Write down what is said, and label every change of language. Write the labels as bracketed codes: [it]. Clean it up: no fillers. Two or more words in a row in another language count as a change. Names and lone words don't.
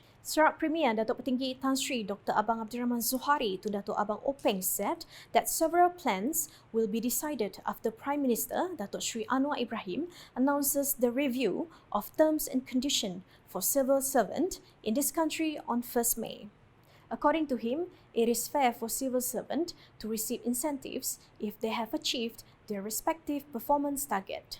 [en] Sarawak Premier Datuk Petinggi Tan Sri Dr. Abang Abdul Rahman Zuhari to Datuk Abang Openg said that several plans will be decided after Prime Minister Datuk Sri Anwar Ibrahim announces the review of terms and conditions for civil servant in this country on 1st May. According to him, it is fair for civil servants to receive incentives if they have achieved their respective performance target.